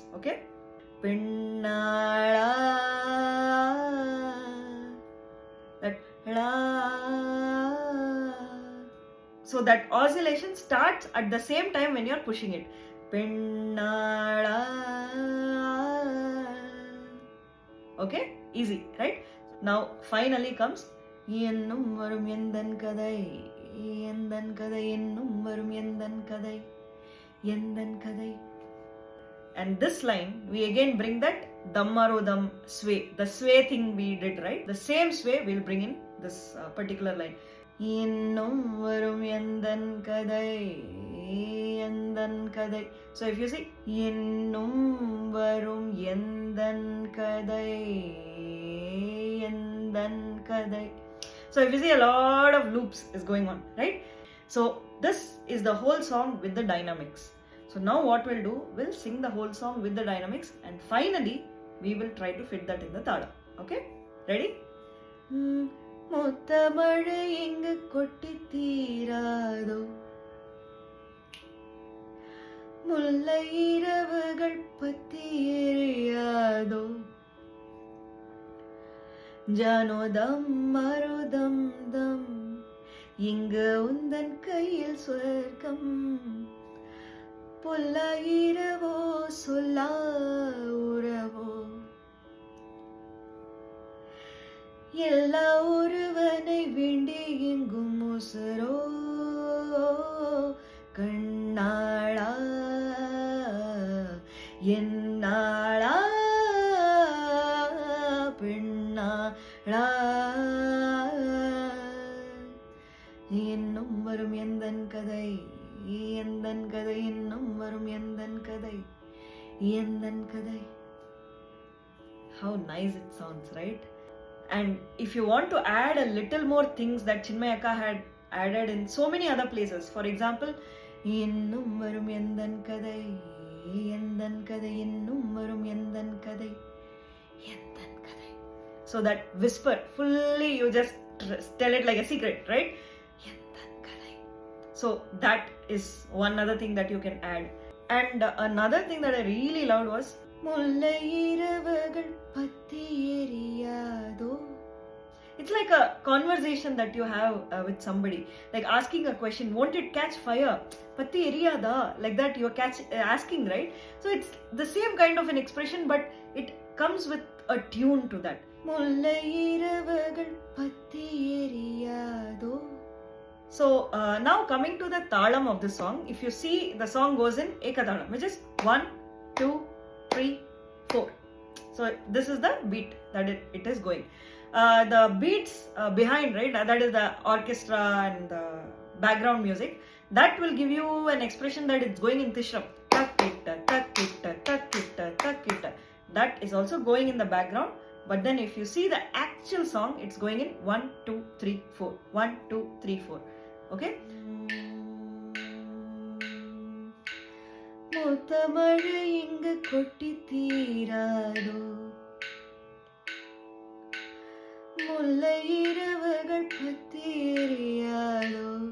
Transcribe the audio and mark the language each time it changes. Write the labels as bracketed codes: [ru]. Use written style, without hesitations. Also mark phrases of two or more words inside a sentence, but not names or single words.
[en] Okay? Pinnala. That la. So that oscillation starts at the same time when you are pushing it. Pinnala. Okay? Easy, right? Now finally comes [ta] இன்னும் வரும் எந்தன் கதை, எந்தன் கதை, இன்னும் வரும் எந்தன் கதை, எந்தன் கதை. [en] And this line, we again bring that Dammarodam sway, the sway thing we did, right? The same sway we'll bring in this particular line. [ta] இன்னும் வரும் எந்தன் கதை, எந்தன் கதை. [en] So if you see, [ta] இன்னும் வரும் எந்தன் கதை, எந்தன் கதை. [en] So if you see, a lot of loops is going on, right? So this is the whole song with the dynamics. So now what we'll do, we'll sing the whole song with the dynamics, and finally we will try to fit that in the Thalam. Okay? Ready? [ta] முத்த மழை இங்கு கொட்டி தீராதோ, முல்லை இரவுகள் பற்றி எரியாதோ, ஜனோதம் மருதம் தம், இங்கு உந்தன் கையில் சொர்க்கம், பொல்லாயிரவோ சொல்லா உறவோ, எல்லா ஒருவனை வேண்டி எங்கும் உசரோ, கண்ணாளா என்னாளா பெண்ணாளா, என்னும் வரும் எந்தன் கதை, எந்தன் கதை, இன்னும் வரும் எந்தன் கதை, எந்தன் கதை. [en] How nice it sounds, right? And if you want to add a little more things that Chinmayi Akka had added in so many other places, for example, [ta] இன்னும் வரும் எந்தன் கதை, எந்தன் கதை, இன்னும் வரும் எந்தன் கதை, எந்தன் கதை. [en] So that whisper, fully you just tell it like a secret, right? So that is one other thing that you can add. And another thing that I really loved was [ta] முல்லை இரவுகள் பற்றி எரியாதோ. [en] It's like a conversation that you have with somebody, like asking a question, won't it catch fire? [ta] பற்றி எரியாதா, [en] like that you're asking, right? So it's the same kind of an expression, but it comes with a tune to that. [ta] முல்லை இரவுகள் பற்றி எரியாதோ. [en] So now coming to the Thalam of the song, if you see, the song goes in Ekathalam, which is 1, 2, 3, 4. So this is the beat that it is going. The beats behind, right, that is the orchestra and the background music, that will give you an expression that it's going in Tishram. [ta] தகிட்ட, தகிட்ட, தகிட்ட, தகிட்ட. [en] That is also going in the background. But then if you see the actual song, it's going in 1, 2, 3, 4. 1, 2, 3, 4. [ta] Okay? முத்த மழை இங்கு கொட்டி தீராதோ, முல்லை இரவுகள் பற்றி எரியாதோ,